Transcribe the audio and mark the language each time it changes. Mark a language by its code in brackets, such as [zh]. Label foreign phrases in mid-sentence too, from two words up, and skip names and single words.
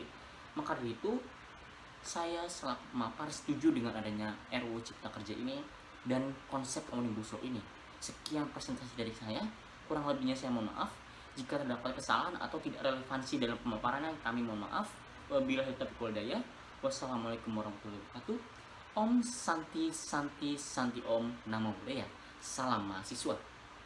[id] Maka dari itu saya selaku pemapar setuju dengan adanya RUU Cipta Kerja ini dan konsep Omnibus Law ini. Sekian presentasi dari saya, kurang lebihnya saya mohon maaf jika terdapat kesalahan atau tidak relevansi dalam pemaparannya. Kami mohon maaf. [ar] وبالله التوفيق والهداية. والسلام عليكم ورحمة الله وبركاته. [sa] Om Santi Santi Santi Om Namo Buddhaya. [id] Salam mahasiswa.